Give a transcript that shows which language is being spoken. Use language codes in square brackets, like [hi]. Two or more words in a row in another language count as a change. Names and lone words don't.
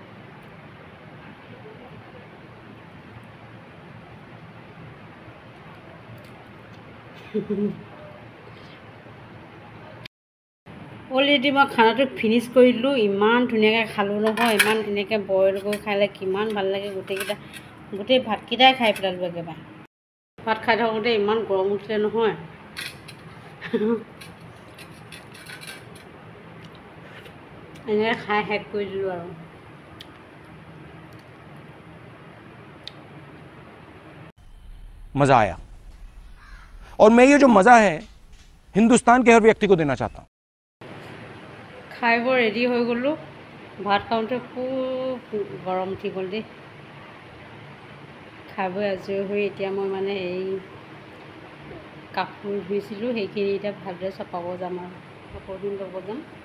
[as] অলৰেডি মই খানাটো ফিনিছ কৰি দিলোঁ ইমান ধুনীয়াকৈ খালোঁ নহয় ইমান এনেকৈ বইল কৰি খালে কিমান ভাল লাগে গোটেই ভাতকেইটাই খাই পেলালোঁ একেবাৰে ভাত খাই থাকোঁতে ইমান গৰম উঠিলে নহয় এনেকৈ খাই শেষ কৰি দিলোঁ আৰু [hi] मज़ा आया और मैं ये जो मज़ा है हिंदुस्तान के हर व्यक्ति को देना चाहता हूँ [as] খাই বৰ ৰেডি হৈ গ'লোঁ ভাত খাওঁতে খুব গৰম উঠি গ'ল দেই খাই বৈ আজৰি হৈ এতিয়া মই মানে এই কাপোৰ ধুইছিলোঁ সেইখিনি এতিয়া ভালদৰে চপাব যাম আৰু কাপোৰখিনি ল'ব যাম